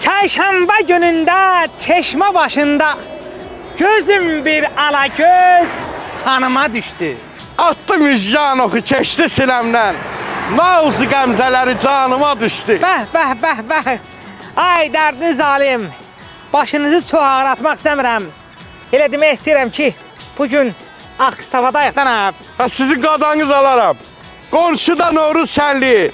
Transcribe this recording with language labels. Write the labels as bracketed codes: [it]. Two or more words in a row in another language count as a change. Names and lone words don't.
[az] Çarşamba gününde çeşme başında gözüm bir alagöz hanıma düştü. Attı müjgan oxu keçdi sinəmdən. Nauzu qəmzələri canıma düşdü. Bəh. Ay dərdli zalim. Başınızı çox ağratmaq istəmirəm. Elə demək istəyirəm ki, bugün Akstavadayıq da. Ha, sizin qadanız alaram. Qonşuda Novruz şənliyi.